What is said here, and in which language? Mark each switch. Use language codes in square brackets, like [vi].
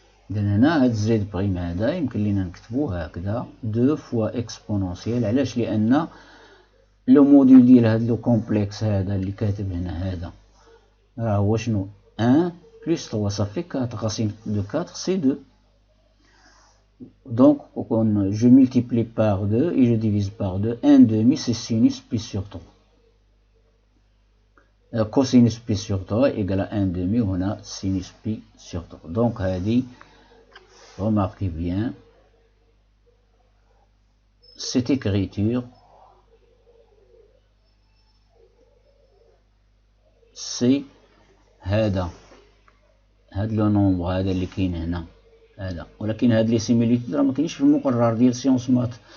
[ar] إذا هنا هاد زد بريم هذا يمكن لينا نكتبوه هكذا 2 فوا اكسبونونسيال. علاش؟ لأن لو موديل ديال هاد لو كومبلكس هذا اللي كاتب هنا هذا راه هو شنو [fr] 1 plus 3 ça fait 4 racine de 4 c'est 2. Donc je multiplie par 2 et je divise par 2. 1 demi c'est sinus pi sur 3. Cosinus pi sur 3 égale à 1 demi [ar] وهنا [fr] sinus pi sur 3. [ar] Donc هذه [fr] remarquez bien cette écriture, c'est [ar] هذا لو نومبر هذا اللي كاين هنا هذا، ولكن هاد لي سيميليتود راه ما كاينش في المقرر ديال سيونس مات.